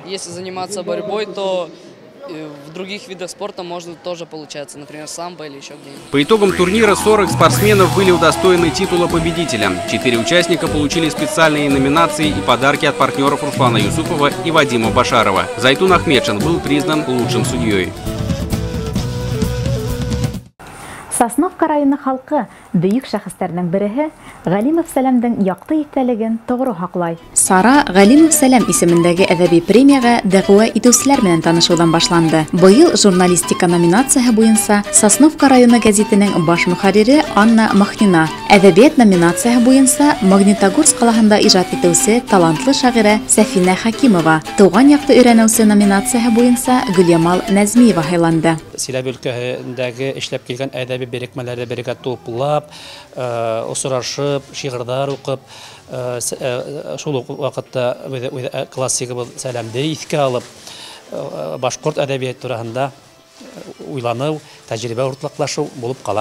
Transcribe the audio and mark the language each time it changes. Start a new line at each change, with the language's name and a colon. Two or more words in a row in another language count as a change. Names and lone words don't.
Russian: Если заниматься борьбой, то в других видах спорта можно тоже получаться, например, самбо или еще где-нибудь. По итогам турнира 40 спортсменов были удостоены титула победителя. 4 участника получили специальные номинации и подарки от партнеров Руслана Юсупова и Вадима Башарова. Зайтун Ахмедшин был признан лучшим судьей.
Bashkir: Сосновка районы халкы бөек шәхестәрнең береһе Галимов Сәләмдең якты итәлеген тоғры хаклай. Сара Галимов Сәләм исемендәге әдәби премияга дәгъва итүчеләр белән танышудан башланды. Быел журналистика номинациясе буенча Сосновка районы гәзитенең баш мөхәррире Анна Махнина, Әҙәбиәт номинацияһы буйынса Магнитогорск ҡалаһында ижад итеүсе талантлы шағирә Сәфинә Хакимова, тыуған яҡты өйрәнеүсе номинацияһы буйынса Гөлъямал Нәзмиева һайланды. Силәбе өлкәһендәге эшләп килгән әҙәби берекмәләрҙе бергә туплап, осрашып, шиғырҙар уҡып, шул уҡ ваҡытта классигыбыҙ Сәләмде иҫкә алып, башҡорт әҙәбиәте тураһында уйланыу, тәжрибә уртаҡлашыу булып ҡала.